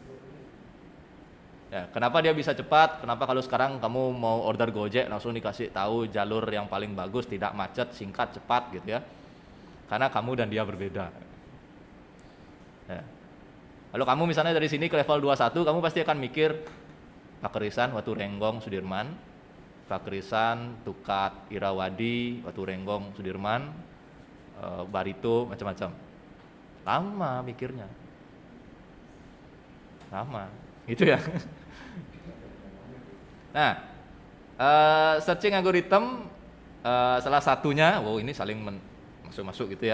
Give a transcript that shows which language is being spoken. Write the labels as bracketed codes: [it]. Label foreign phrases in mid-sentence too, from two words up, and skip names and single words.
[id] Ya, kenapa dia bisa cepat? Kenapa kalau sekarang kamu mau order Gojek langsung dikasih tahu jalur yang paling bagus, tidak macet, singkat, cepat gitu ya? Karena kamu dan dia berbeda. Ya. Kalau kamu misalnya dari sini ke level 21, kamu pasti akan mikir Pakerisan, Watu Renggong, Sudirman, Pakerisan, Tukat, Irawadi, Watu Renggong, Sudirman, Barito, macam-macam. Lama mikirnya. Lama, gitu ya. Nah, [en] searching algorithm [id] salah satunya, ini saling masuk-masuk gitu ya.